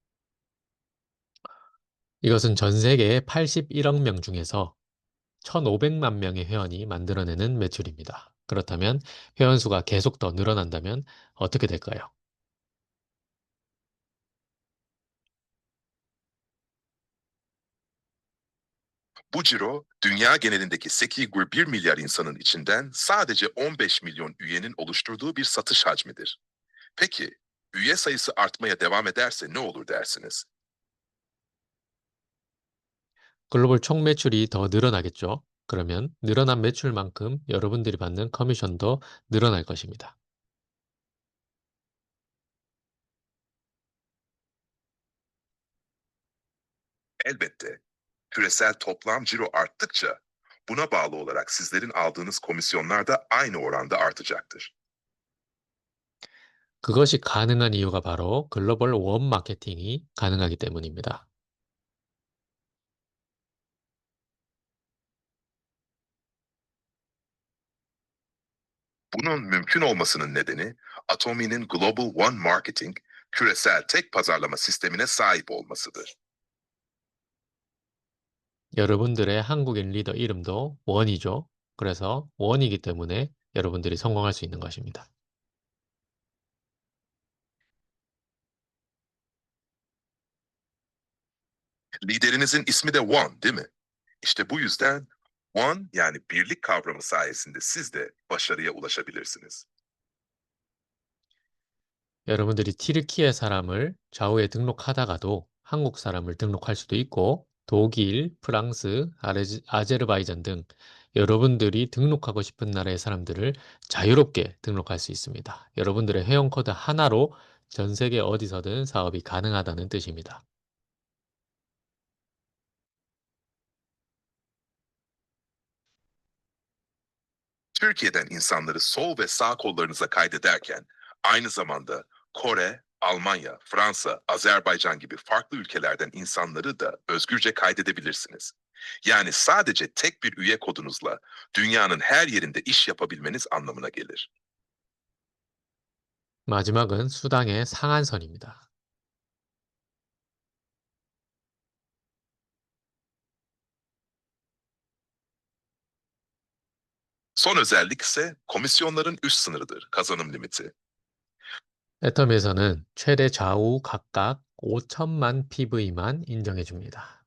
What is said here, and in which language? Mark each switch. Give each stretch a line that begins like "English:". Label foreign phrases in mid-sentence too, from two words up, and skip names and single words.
Korean: 이것은 전 세계 81억 명 중에서 1,500만 명의 회원이 만들어내는 매출입니다. 그렇다면 회원 수가 계속 더 늘어난다면 어떻게 될까요?
Turkish: Bu ciro dünya genelindeki 8,1 milyar insanın içinden sadece 15 milyon üyenin oluşturduğu bir satış hacmidir. Peki üye sayısı artmaya devam ederse ne olur dersiniz?
Korean: 글로벌 총 매출이 더 늘어나겠죠. 그러면 늘어난 매출만큼 여러분들이 받는 커미션도 늘어날 것입니다.
Turkish: Elbette, küresel toplam ciro arttıkça buna bağlı olarak sizlerin aldığınız komisyonlar da aynı oranda artacaktır.
Korean: 그것이 가능한 이유가 바로 글로벌 원 마케팅이 가능하기 때문입니다.
Turkish: Bunun mümkün olmasının nedeni Atomi'nin Global One Marketing, küresel tek pazarlama sistemine sahip olmasıdır.
Korean: 여러분들의 한국인 리더 이름도 원이죠. 그래서 원이기 때문에 여러분들이 성공할 수 있는 것입니다.
Turkish: Liderinizin ismi de One, değil mi? İşte bu yüzden One yani birlik kavramı sayesinde siz de başarıya ulaşabilirsiniz.
Korean: 여러분들이 튀르키예 사람을 좌우에 등록하다가도 한국 사람을 등록할 수도 있고 독일, 프랑스, 아제르바이잔 등 여러분들이 등록하고 싶은 나라의 사람들을 자유롭게 등록할 수 있습니다. 여러분들의 회원 코드 하나로 전 세계 어디서든 사업이 가능하다는 뜻입니다.
Turkish: Türkiye'den insanları sol ve sağ kollarınıza kaydederken aynı zamanda Kore, Almanya, Fransa, Azerbaycan gibi farklı ülkelerden insanları da özgürce kaydedebilirsiniz. Yani sadece tek bir üye kodunuzla dünyanın her yerinde iş yapabilmeniz anlamına gelir.
Korean: 마지막은 수당의 상한선입니다.
Turkish: Son özellik ise komisyonların üst sınırıdır, kazanım limiti.
Korean: 애텀에서는 최대 좌우 각각 5천만 PV만 인정해 줍니다.